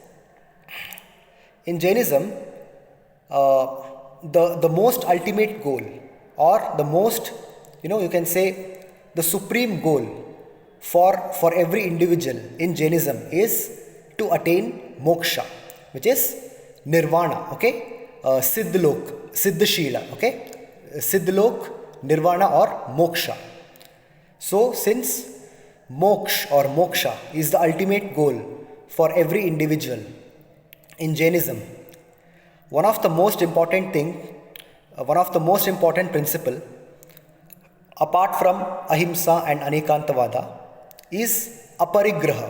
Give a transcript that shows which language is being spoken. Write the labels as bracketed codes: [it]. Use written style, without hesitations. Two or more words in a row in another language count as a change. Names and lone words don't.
[en] In Jainism, the most ultimate goal, or the most, you can say, the supreme goal for every individual in Jainism is to attain moksha, which is nirvana, okay? Siddhalok, Siddhashila, okay? Siddhalok, nirvana or moksha. So, since moksha is the ultimate goal for every individual in Jainism, one of the most important principle, apart from ahimsa and anekantavada, is aparighraha.